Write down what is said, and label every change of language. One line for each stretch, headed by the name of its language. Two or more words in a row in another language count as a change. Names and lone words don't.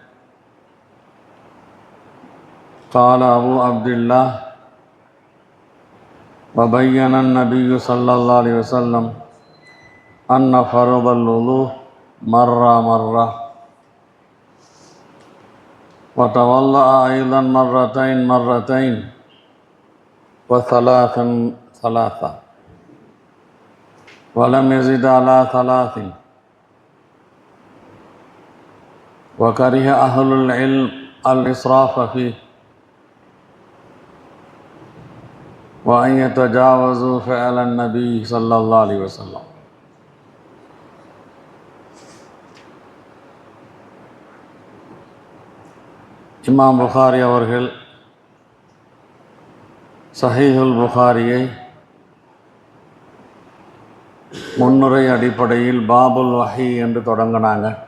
Arabic: قال أبو عبد الله: وبين النبي صلى الله عليه وسلم أن فرض الوضوء مرة وتوضأ أيضا مرتين وثلاثا ولم يزد على 3. وكره أهل العلم الإسراف فيه وأن يتجاوزوا فعل النبي صلى الله عليه وسلم.
Tamil: இமாம் புகாரி அவர்கள் சஹீஹுல் புகாரியை முன்னுரை அடிப்படையில் பாபுல் வஹி என்று தொடங்கினாங்க.